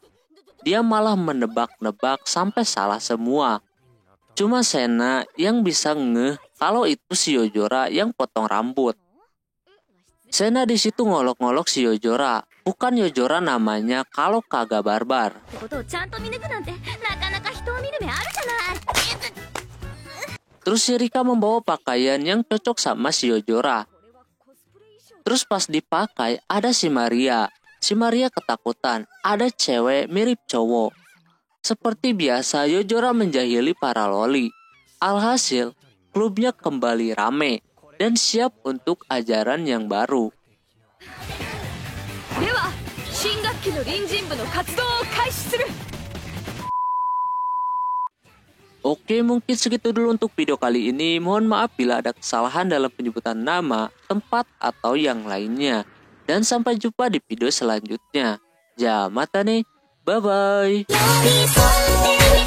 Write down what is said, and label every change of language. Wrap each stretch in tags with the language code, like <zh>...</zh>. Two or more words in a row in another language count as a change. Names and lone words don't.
<id>Dia malah menebak-nebak sampai salah semua. Cuma Sena yang bisa ngeh kalau itu si Yojora yang potong rambut. Sena di situ ngolok-ngolok si Yojora. Bukan Yojora namanya kalau kagak barbar.</id> <ja>ってことをちゃんと見抜くなんてなかなか人を見る目あるじゃない</ja> <id>Terus si Rika membawa pakaian yang cocok sama si Yojora. Terus pas dipakai ada si Maria. Si Maria ketakutan, ada cewek mirip cowok. Seperti biasa Yojora menjahili para loli. Alhasil, klubnya kembali rame dan siap untuk ajaran yang baru.</id> <ja>では新学期の隣人部の活動を開始する。</ja> <id>Oke, mungkin segitu dulu untuk video kali ini. Mohon maaf bila ada kesalahan dalam penyebutan nama, tempat, atau yang lainnya. Dan sampai jumpa di video selanjutnya.</id> <ja>じゃ、またね. Bye-bye.</ja>